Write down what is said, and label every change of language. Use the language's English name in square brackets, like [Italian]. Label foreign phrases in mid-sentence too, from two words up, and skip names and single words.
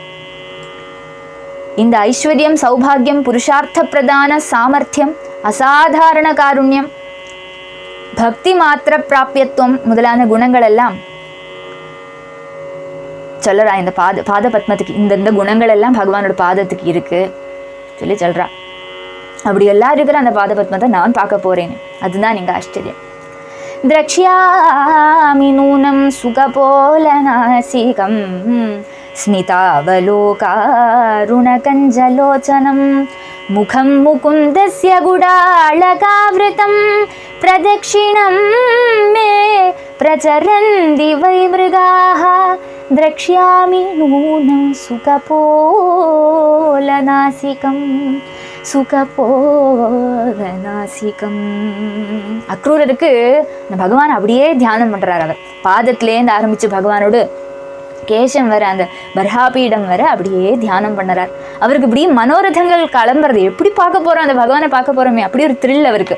[Tamil] இந்த ஐஸ்வர்யம், சௌபாகியம், புருஷார்த்த பிரதான சாமர்த்தியம், அசாதாரண காருண்யம், பக்தி மாத்திர பிராபியத்துவம் முதலான குணங்கள் எல்லாம் சொல்றா. இந்த பாத பத்மத்துக்கு இந்த குணங்கள் எல்லாம் பகவானோட பாதத்துக்கு இருக்கு சொல்லி சொல்றா. அப்படி எல்லாம் இருக்கிற அந்த பாத பத்மத்தை நான் பார்க்க போறேன். அதுதான் இங்க ஆச்சரியம். [Sanskrit] द्रक्ष्यामि नूनं सुखपोलनासिकं स्मितावलोकारुणकञ्जलोचनं मुखं मुकुन्दस्य गुडालकावृतं प्रदक्षिणं मे प्रचरन्ति वै मृगाः द्रक्ष्यामि नूनं सुखपोलनासिकम् சுகபோகநாசிகம். [Tamil] அக்ரூரருக்கு அந்த பகவான் அப்படியே தியானம் பண்ணுறார். அவர் பாதத்திலேருந்து ஆரம்பித்து பகவானோடு கேசம் வர அந்த பர்ஹாபீடம் வர அப்படியே தியானம் பண்ணுறார். அவருக்கு இப்படி மனோரதங்கள் கிளம்புறது, எப்படி பார்க்க போகிறோம் அந்த பகவானை பார்க்க போகிறோமே, அப்படி ஒரு த்ரில் அவருக்கு.